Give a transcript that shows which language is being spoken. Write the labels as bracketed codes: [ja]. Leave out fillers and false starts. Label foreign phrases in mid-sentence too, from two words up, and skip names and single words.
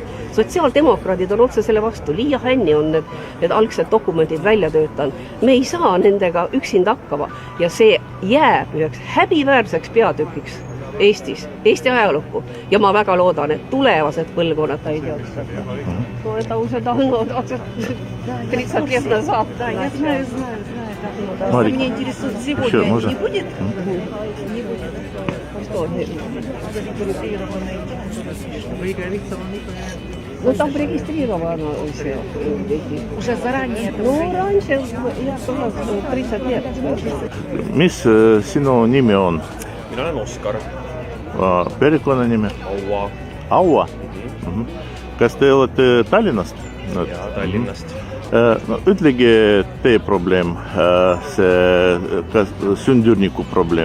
[et] Sotsiaaldemokraadid on otse selle vastu, Liia Hänni on need algsed dokumendid välja töötanud. Me ei saa nendega üksinda hakkama ja see jääb üheks häbiväärseks peatükiks Eestis, Eesti ajalukku. Ja ma väga loodan, et tulevased põlvkonnad ei tea seda. [ru] Это уже давно, 30 лет назад. Да, я знаю. Меня интересует, сегодня не будет? Не будет. Ну там регистрировано все. Уже заранее. Ну, раньше я была 30 лет. [et] Mis sinu nimi on? Mina olen Oskar. Perekonnanimi? Aua. Aua? Kas te olete Tallinnast? Ja Tallinnast. No, ütlegi teie probleem, see sündürniku probleem.